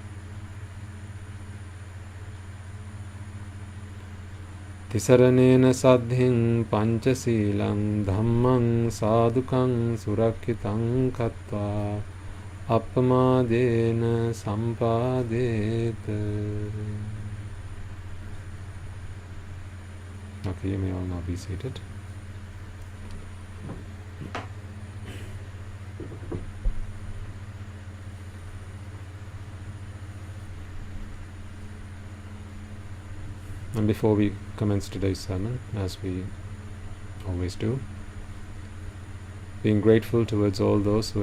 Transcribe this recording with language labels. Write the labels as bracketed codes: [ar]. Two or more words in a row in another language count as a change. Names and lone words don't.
[pi] Tisaranena saddhiṃ pañcasīlaṃ dhammaṃ sādhukaṃ surakkitaṃ kattvā appamādena sampādeta. [en] Okay, you may all now be seated. And before we commence today's sermon, as we always do, being grateful towards all those who